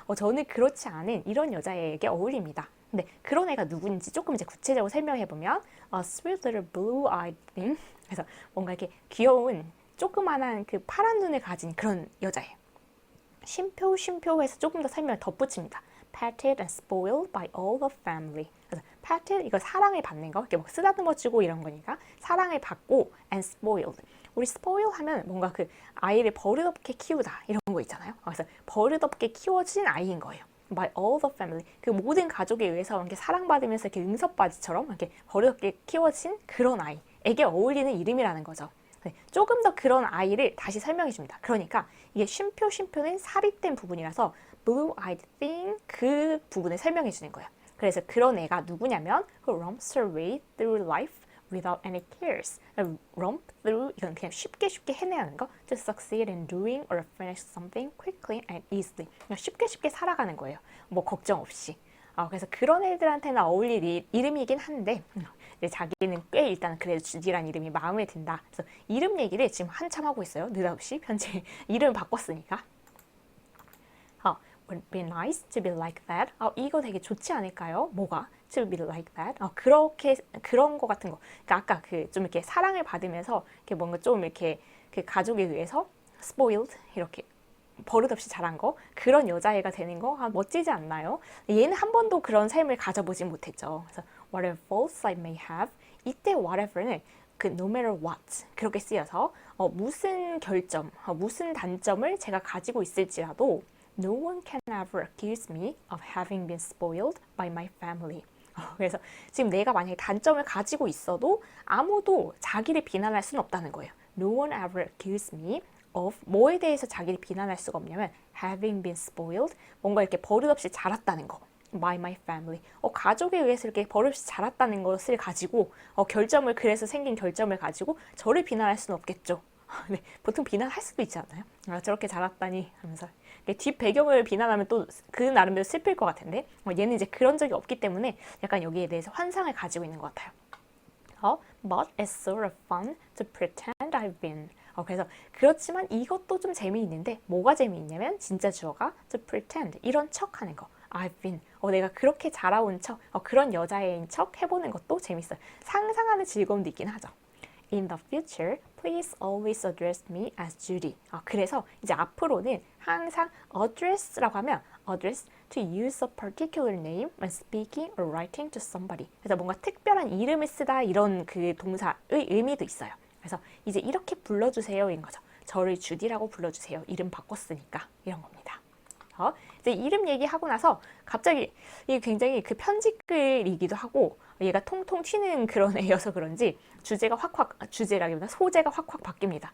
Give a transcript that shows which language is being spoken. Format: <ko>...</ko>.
<ko>저는 그렇지 않은 이런 여자애에게 어울립니다. 근데 그런 애가 누군지 조금 이제 구체적으로 설명해 보면</ko> <en>a sweet little blue-eyed thing.</en> <ko>그래서 뭔가 이렇게 귀여운 조그만한 그 파란 눈을 가진 그런 여자예요. 쉼표해서 조금 더 설명을 덧붙입니다.</ko> <en>Petted and spoiled by all the family.</en> <ko>그래서 petted 이거 사랑을 받는 거, 이렇게 막 쓰다듬어주고 이런 거니까 사랑을 받고</ko> <en>and spoiled.</en> <ko>우리 spoil 하면 뭔가 그 아이를 버릇없게 키우다 이런 거 있잖아요. 그래서 버릇없게 키워진 아이인 거예요.</ko> <en>By all the family.</en> <ko>그 모든 가족에 의해서 이렇게 사랑받으면서 이렇게 응석바지처럼 이렇게 버릇없게 키워진 그런 아이에게 어울리는 이름이라는 거죠. 조금 더 그런 아이를 다시 설명해 줍니다. 그러니까 이게 쉼표는 삽입된 부분이라서 blue-eyed thing 그 부분을 설명해 주는 거예요. 그래서 그런 애가 누구냐면</ko> <en>who romps her way through life without any cares.</en> <ko>romp through 이건 그냥 쉽게 해내는 거.</ko> <en>to succeed in doing or finish something quickly and easily.</en> <ko>그냥 쉽게 살아가는 거예요. 뭐 걱정 없이. 그래서 그런 애들한테는 어울릴 이름이긴 한데 자기는 꽤 일단 그래도 주디란 이름이 마음에 든다. 그래서 이름 얘기를 지금 한참 하고 있어요. 느닷없이 편지 이름 바꿨으니까.</ko> <en>Would be nice to be like that.</en> <ko>이거 되게 좋지 않을까요? 뭐가?</ko> <en>To be like that.</en> <ko>그런 거 같은 거. 그러니까 아까 그 좀 이렇게 사랑을 받으면서 이렇게 뭔가 좀 이렇게 그 가족에 의해서 spoiled 이렇게 버릇없이 자란 거 그런 여자애가 되는 거 멋지지 않나요? 얘는 한 번도 그런 삶을 가져보지 못했죠.</ko> <en>그래서 whatever faults I may have 이때 whatever는 그 no matter what</en> <ko>그렇게 쓰여서 무슨 결점, 무슨 단점을 제가 가지고 있을지라도</ko> <en>No one can ever accuse me of having been spoiled by my family.</en> <ko>그래서 지금 내가 만약에 단점을 가지고 있어도 아무도 자기를 비난할 수는 없다는 거예요.</ko> <en>No one ever accused me of</en> <ko>뭐에 대해서 자기를 비난할 수가 없냐면</ko> <en>having been spoiled</en> <ko>뭔가 이렇게 버릇없이 자랐다는 거.</ko> <en>by my family.</en> <ko>가족에 의해서 이렇게 버릇없이 자랐다는 것을 가지고 결점을 그래서 생긴 결점을 가지고 저를 비난할 수는 없겠죠. 네, 보통 비난할 수도 있지 않나요? 저렇게 자랐다니 하면서 뒷 배경을 비난하면 또 그 나름대로 슬플 것 같은데 얘는 이제 그런 적이 없기 때문에 약간 여기에 대해서 환상을 가지고 있는 것 같아요.</ko> <en>But it's sort of fun to pretend I've been.</en> <ko>그래서 그렇지만 이것도 좀 재미있는데 뭐가 재미있냐면 진짜 주어가 to pretend 이런 척하는 거.</ko> <en>I've been.</en> <ko>내가 그렇게 자라온 척, 그런 여자애인 척 해보는 것도 재밌어요. 상상하는 즐거움도 있긴 하죠.</ko> <en>In the future, please always address me as Judy.</en> <ko>그래서 이제 앞으로는 항상 address라고 하면</ko> <en>others to use a particular name when speaking or writing to somebody.</en> <ko>그래서 뭔가 특별한 이름을 쓰다 이런 그 동사의 의미도 있어요. 그래서 이제 이렇게 불러주세요인 거죠. 저를 주디라고 불러주세요. 이름 바꿨으니까 이런 겁니다. 이제 이름 얘기하고 나서 갑자기 이게 굉장히 그 편지글이기도 하고 얘가 통통 튀는 그런 애여서 그런지 주제라기보다 소재가 확확 바뀝니다.</ko>